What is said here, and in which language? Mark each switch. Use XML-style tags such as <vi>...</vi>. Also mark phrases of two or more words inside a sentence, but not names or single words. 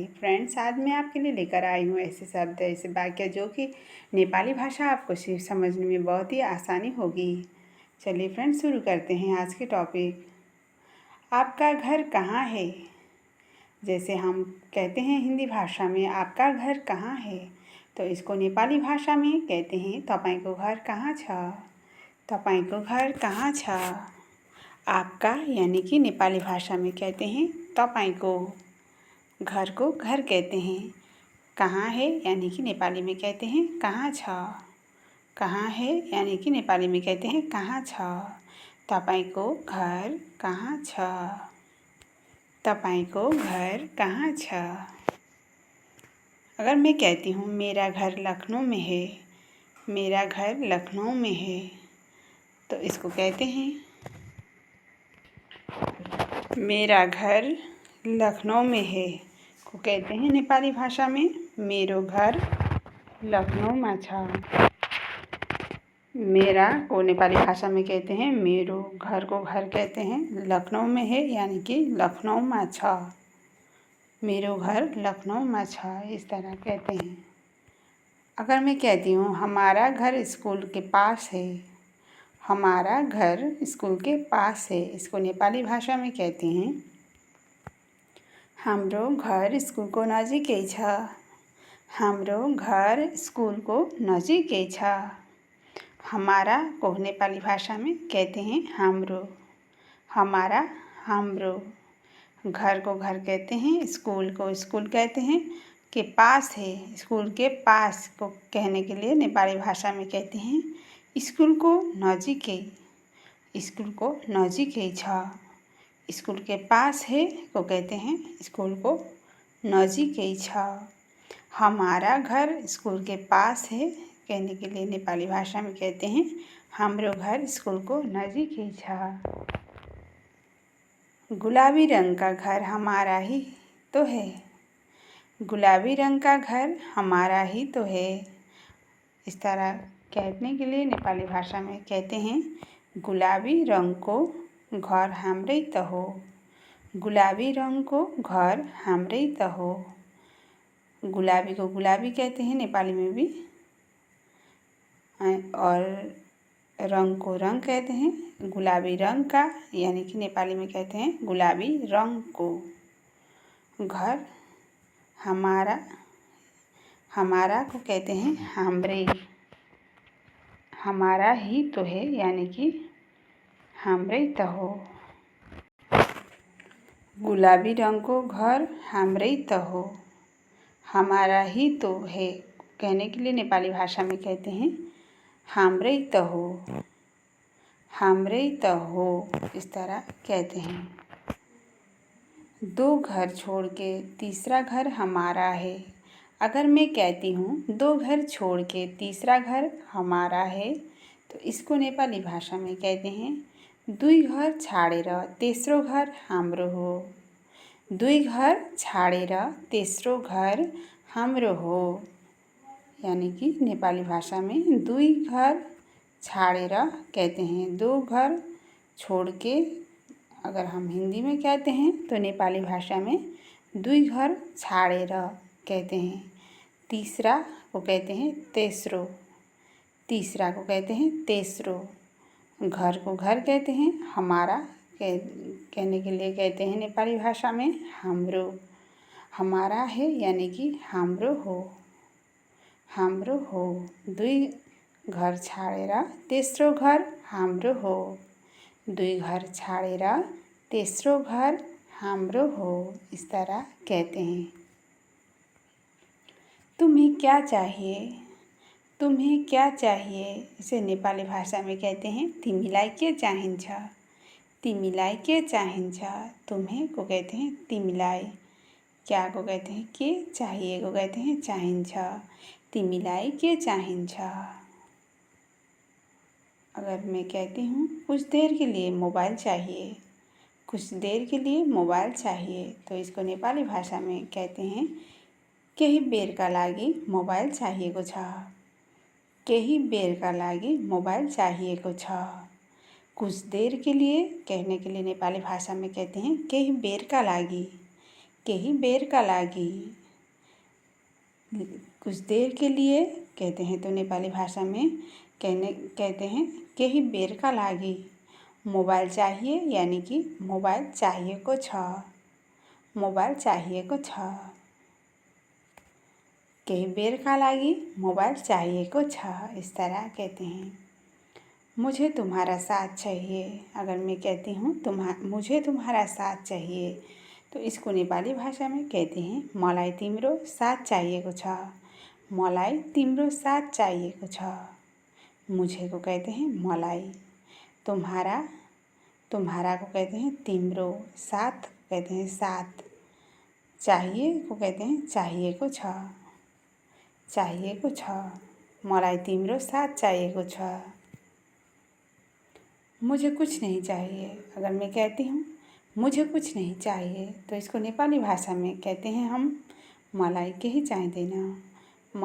<hi>फ्रेंड्स, आज मैं आपके लिए लेकर आई हूँ ऐसे शब्द, ऐसे वाक्य जो कि नेपाली भाषा आपको सिर्फ समझने में बहुत ही आसानी होगी। चलिए फ्रेंड्स, शुरू करते हैं आज के टॉपिक। आपका घर कहाँ है? जैसे हम कहते हैं हिंदी भाषा में आपका घर कहाँ है, तो इसको नेपाली भाषा में कहते हैं</hi> <ne>तपाईको घर कहाँ छ। तपाईको घर कहाँ छ।</ne> <hi>आपका यानी कि नेपाली भाषा में कहते हैं तपाईको। घर को घर कहते हैं। कहाँ है यानी कि नेपाली में कहते हैं</hi> <ne>कहाँ छ।</ne> <hi>कहाँ है यानी कि नेपाली में कहते हैं</hi> <ne>कहाँ छ। तपाईको घर कहाँ छ। तपाईको घर कहाँ छ।</ne> <hi>अगर मैं कहती हूँ मेरा घर लखनऊ में है, मेरा घर लखनऊ में है, तो इसको कहते हैं मेरा घर लखनऊ में है को कहते हैं नेपाली भाषा में</hi> <ne>मेरो घर लखनऊ में छ।</ne> <hi>मेरा को नेपाली भाषा में कहते हैं मेरो, घर को घर कहते हैं, लखनऊ में है यानी कि</hi> <ne>लखनऊ में छ। मेरो घर लखनऊ में छ,</ne> <hi>इस तरह कहते हैं। अगर मैं कहती हूँ हमारा घर स्कूल के पास है, हमारा घर स्कूल के पास है, इसको नेपाली भाषा में कहते हैं</hi> <ne>हाम्रो घर स्कुलको नजिकै छ। हाम्रो घर स्कुलको नजिकै छ।</ne> <hi>हमारा को नेपाली भाषा में कहते हैं हाम्रो। हमारा हाम्रो। घर को घर कहते हैं, स्कूल को स्कूल कहते हैं, के पास है, स्कूल के पास को कहने के लिए नेपाली भाषा में कहते हैं</hi> <ne>स्कूल को नजिकै। स्कूल को नजिकै छ।</ne> <hi>स्कूल के पास है को कहते हैं</hi> <ne>स्कूल को नजिकै छ।</ne> <hi>हमारा घर स्कूल के पास है कहने के लिए नेपाली भाषा में कहते हैं</hi> <ne>हाम्रो घर स्कूल को नजिकै छ।</ne> <hi>गुलाबी रंग का घर हमारा ही तो है। गुलाबी रंग का घर हमारा ही तो है। इस तरह कहने के लिए नेपाली भाषा में कहते हैं</hi> <ne>गुलाबी रंग को घर हाम्रै त हो। गुलाबी रंग को घर हाम्रै त हो।</ne> <hi>गुलाबी को गुलाबी कहते हैं नेपाली में भी, और रंग को रंग कहते हैं गुलाबी रंग का, यानी कि नेपाली में कहते हैं</hi> <ne>गुलाबी रंग को।</ne> <hi>घर हमारा, हमारा को कहते हैं हाम्रै। हमारा ही तो है यानी कि</hi> <ne>हाम्रै त हो। गुलाबी रंग को घर हाम्रै त हो।</ne> <hi>हमारा ही तो है कहने के लिए नेपाली भाषा में कहते हैं</hi> <ne>हाम्रै त हो। हाम्रै त हो,</ne> <hi>इस तरह कहते हैं। दो घर छोड़ के तीसरा घर हमारा है। अगर मैं कहती हूँ दो घर छोड़ के तीसरा घर हमारा है, तो इसको नेपाली भाषा में कहते हैं</hi> <ne>दुई घर छाडेर तेस्रो घर हाम्रो हो। दुई घर छाडेर तेस्रो घर हाम्रो हो,</ne> <hi>यानी कि नेपाली भाषा में</hi> <ne>दुई घर छाडेर</ne> <hi>कहते हैं दो घर छोड़ के। अगर हम हिंदी में कहते हैं तो नेपाली भाषा में</hi> <ne>दुई घर छाडेर</ne> <hi>कहते हैं। तीसरा को कहते हैं तेस्रो। तीसरा को कहते हैं तेस्रो। घर को घर कहते हैं, हमारा कहने के लिए कहते हैं नेपाली भाषा में हाम्रो। हमारा है यानी कि</hi> <ne>हाम्रो हो। हाम्रो हो। दुई घर छाडेर तेस्रो घर हाम्रो हो। दुई घर छाडेर तेस्रो घर हाम्रो हो,</ne> <hi>इस तरह कहते हैं। तुम्हें क्या चाहिए? तुम्हें क्या चाहिए? इसे नेपाली भाषा में कहते हैं</hi> <ne>तिमीलाई के चाहिन्छ। तिमीलाई के चाहिन्छ।</ne> <hi>तुम्हें को कहते हैं तिमीलाई। क्या को कहते हैं के, चाहिए को कहते हैं चाहिन्छ।</hi> <ne>तिमीलाई के चाहिन्छ।</ne> <hi>अगर मैं कहती हूँ कुछ देर के लिए मोबाइल चाहिए, कुछ देर के लिए मोबाइल चाहिए, तो इसको नेपाली भाषा में कहते हैं</hi> <ne>केही बेरका लागि मोबाइल चाहिएको छ। केही बेर का लागि मोबाइल चाहिएको छ।</ne> <hi>कुछ देर के लिए कहने के लिए नेपाली भाषा में कहते हैं</hi> <ne>केही बेर का लागि। केही बेर का लागि।</ne> <hi>कुछ देर के लिए कहते हैं तो नेपाली भाषा में कहते हैं</hi> <ne>केही बेर का लागि</ne> <hi>मोबाइल चाहिए यानी कि</hi> <ne>मोबाइल चाहिएको छ। मोबाइल चाहिएको छ। केही बेर का लागि मोबाइल चाहिएको छ,</ne> <hi>इस तरह कहते हैं। मुझे तुम्हारा साथ चाहिए। अगर मैं कहती हूँ मुझे तुम्हारा साथ चाहिए तो इसको नेपाली भाषा में कहते हैं</hi> <ne>मलाई तिम्रो साथ चाहिएको छ। मलाई तिम्रो साथ चाहिएको छ।</ne> <hi>मुझे को कहते हैं मलाई। तुम्हारा को कहते हैं तिम्रो। साथ कहते हैं साथ। चाहिए को कहते हैं</hi> <ne>चाहिएको छ। चाहिएको छ। मलाई तिम्रो साथ चाहिएको छ।</ne> <hi>मुझे कुछ नहीं चाहिए। अगर मैं कहती हूँ मुझे कुछ नहीं चाहिए तो इसको नेपाली भाषा में कहते हैं हम</hi> <ne>मलाई केही चाहिँदैन।</ne>